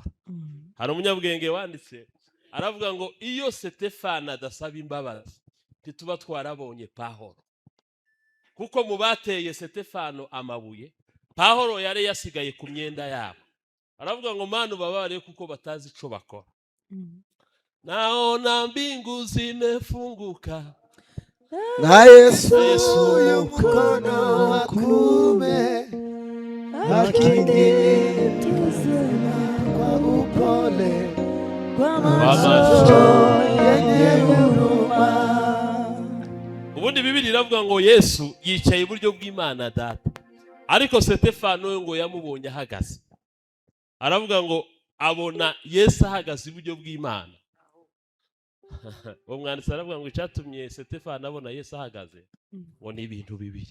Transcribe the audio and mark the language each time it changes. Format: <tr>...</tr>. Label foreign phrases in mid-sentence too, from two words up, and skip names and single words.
<rw>Hari umunyabwenge wanditse aravuga ngo iyo Sitefano adasaba imbabazi ntituba twarabonye Pawulo, kuko mu bateye Sitefano amabuye Pawulo yari yasigaye ku myenda yabo. Aravuga ngo Mana ubababarire kuko batazi ico bakora.</rw> <sw>Naona mbingu zimefunguka na Yesu mkono wa kuume akinitunza kwa upole, kwa macho yenye huruma.</sw> <rw>Ubundi Biblia iravuga ngo Yesu yicaye iburyo bw'Imana Data, ariko Sitefano ngo yamubonye ahagaze. Aravuga ngo abona Yesu ahagaze iburyo bw'Imana. Umwanditsi aravuga ngo icyatumye Sitefano abona Yesu ahagaze ngo ni ibintu bibiri.</rw>